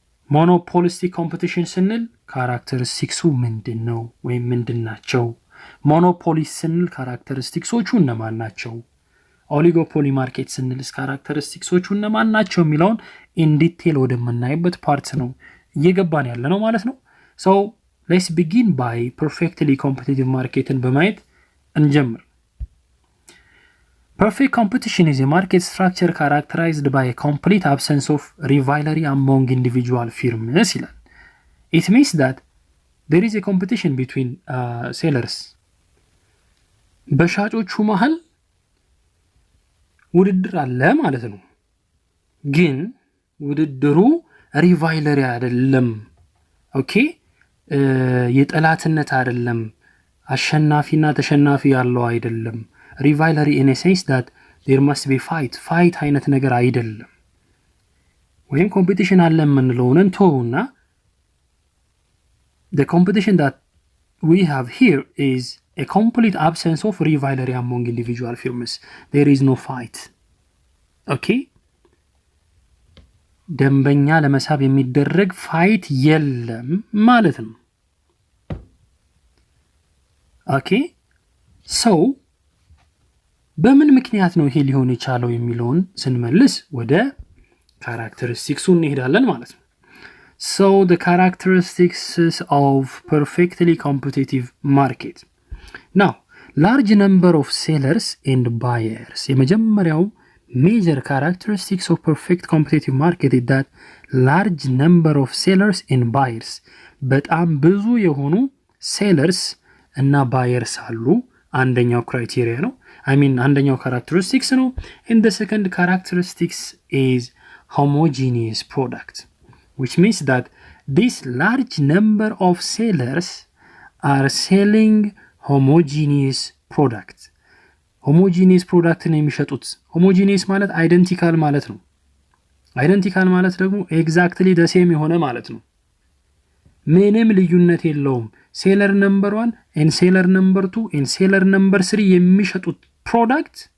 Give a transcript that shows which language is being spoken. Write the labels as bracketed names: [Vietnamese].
[Amharic] monopolistic competition ስንል characteristics ምንድነው ወይ ምንድናቸው monopoly ስንል characteristicsዎቹ እነማን ናቸው oligopoly market ስንል characteristicsዎቹ እነማን ናቸው የሚለውን [English] in detail [Amharic] ወደምናይበት ፓርት ነው እየገባን ያለ ነው ማለት ነው [English] so let's begin by perfectly competitive [Amharic] markeትን በማየት እንጀምር [English] Perfect competition is a market structure characterized by a complete absence of rivalry among individual firms. It means that there is a competition between sellers. [Amharic] በሻጮቹ መሃል ውድድር አለ ማለት ነው ግን ውድድሩ ሪቫይለሪ አይደለም ኦኬ የጠላትነት አይደለም አሸናፊና ተሸናፊ ያለው አይደለም [English] rivalry in a sense that there must be fight [Amharic] አይነት ነገር አይደለም ወይም competition አለ የምንለውን ተውና [English] the competition that we have here is a complete absence of rivalry among individual firms there is no fight okay [Amharic] ደንበኛ ለመሳብ የሚደረግ ፋይት የለም ማለት ነው [English] okay [Amharic] ሰው በምን ምክንያት ነው ይሄ ሊሆን የቻለው የሚለውን ስንመልስ ወደ ካራክተሪስቲክሱ እንሄዳለን ማለት ነው። [English] So the characteristics of perfectly competitive market. Now, large number of sellers and buyers. የመጀመሪያው major characteristics of perfect competitive market is that large number of sellers and buyers. [Amharic] በጣም ብዙ የሆኑ sellers እና buyers አሉ። አንደኛው criteria ነው። አንደኛው characteristics ነው. [English] And the second characteristics is homogeneous product, which means that this large number of sellers are selling homogeneous product. [Amharic] homogeneous product ነው የሚሸጡት። homogeneous ማለት identical ማለት ነው። identical ማለት ደግሞ [English] exactly the same [Amharic] የሆነ ማለት ነው። ምንም ልዩነት የለውም። [English] seller number 1 and seller number 2 and seller number 3 [Amharic] የሚሸጡት product